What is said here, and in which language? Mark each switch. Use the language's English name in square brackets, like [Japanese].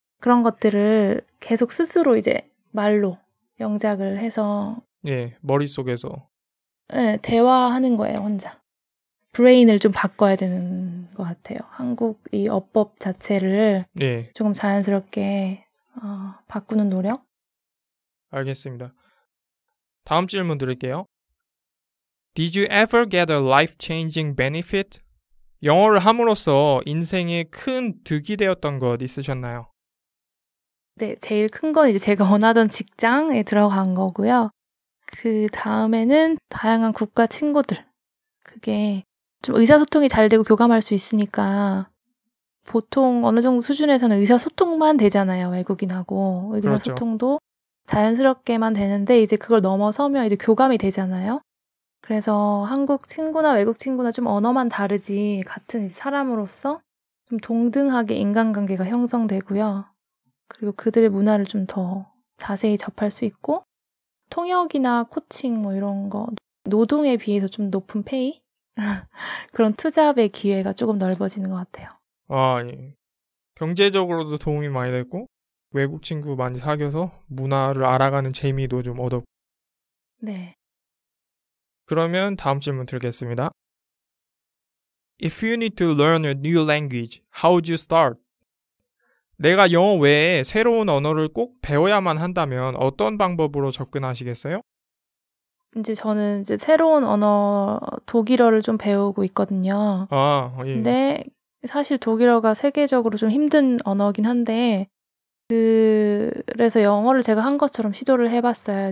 [Korean] 그런 것들을 계속 스스로 이제 말로 영작을 해서 예, 머릿속에서. 네, 대화하는 거예요, 혼자. 브레인을 좀 바꿔야 되는 것 같아요. 한국 이 어법 자체를 예, 조금 자연스럽게 바꾸는 노력? 알겠습니다. 다음 질문 드릴게요. [English] Did you ever get a life-changing benefit? [Korean] 영어를 함으로써 인생에 큰 득이 되었던 것 있으셨나요? 네, 제일 큰 건 이제 제가 원하던 직장에 들어간 거고요. 그 다음에는 다양한 국가 친구들. 그게 좀 의사소통이 잘 되고 교감할 수 있으니까 보통 어느 정도 수준에서는 의사소통만 되잖아요. 외국인하고. 의사소통도 자연스럽게만 되는데 이제 그걸 넘어서면 이제 교감이 되잖아요. 그래서 한국 친구나 외국 친구나 좀 언어만 다르지 같은 사람으로서 좀 동등하게 인간관계가 형성되고요. 그리고 그들의 문화를 좀 더 자세히 접할 수 있고 통역이나 코칭 뭐 이런 거 노동에 비해서 좀 높은 페이? 그런 투잡의 기회가 조금 넓어지는 것 같아요. 예. 경제적으로도 도움이 많이 됐고 외국 친구 많이 사귀어서 문화를 알아가는 재미도 좀 얻었고. 네. 그러면 다음 질문 드리겠습니다. [English] If you need to learn a new language, how would you start? [Korean] 내가 영어 외에 새로운 언어를 꼭 배워야만 한다면 어떤 방법으로 접근하시겠어요? 이제 저는 이제 새로운 언어 독일어를 좀 배우고 있거든요. 예. 근데 사실 독일어가 세계적으로 좀 힘든 언어긴 한데 그래서 영어를 제가 한 것처럼 시도를 해봤어요.